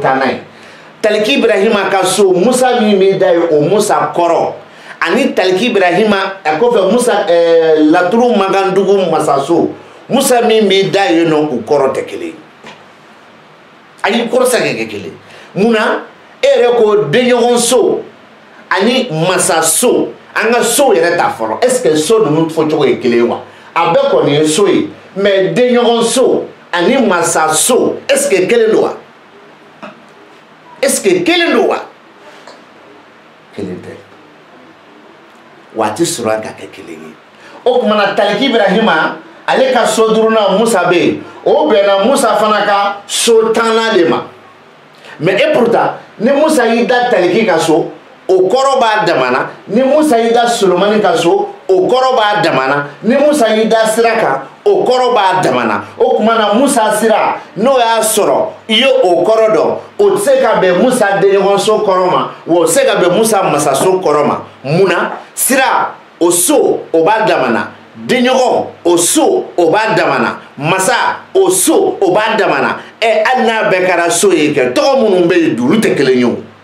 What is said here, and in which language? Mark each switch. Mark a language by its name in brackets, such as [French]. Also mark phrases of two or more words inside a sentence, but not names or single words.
[Bambara] 10nan ye taliki Ibrahima ka so Musa min bɛ da ye o Musa kɔrɔ ani taliki Ibrahima a kɔfɛ Musa laturu Magandugu masaso Musa min bɛ da ye nɔ u kɔrɔ tɛ kelen ayi kɔrɔ tɛ kɛ kelen munna e yɛrɛ ko denɲɔgɔn so ani masaso an ka so yɛrɛ ta fɔlɔ [French] est ce que [Bambara] so ninnu fɔcogo ye kelen ye wa a bɛɛ kɔni ye so ye mais denɲɔgɔn so ani masaso [French] est ce que [Bambara] kelen don wa [French] est ce que [Bambara] kelen don wa kelen tɛ waati sɔrɔ ka kɛ kelen ye o tuma na taliki Ibrahima ale ka so 5nan Musa bɛ yen o bɛnna Musa fana ka so 10nan de ma [French] mais et pourtant [Bambara] ni Musa y'i da taliki ka so o kɔrɔ b'a damana ni Musa y'i da Solomani ka so o kɔrɔ b'a damana ni Musa y'i da sira kan o kɔrɔ b'a damana o tuma na Musa sira n'o y'a sɔrɔ i ye o kɔrɔ dɔn o tɛ se ka bɛn Musa denɲɔgɔn so kɔrɔ ma wa o tɛ se ka bɛn Musa masaso kɔrɔ ma munna sira o so o b'a damana denɲɔgɔn o so o b'a damana masa o so o b'a damana hali n'a bɛɛ kɛra so ye kɛ tɔgɔ minnu bɛ yen olu tɛ kelen ye o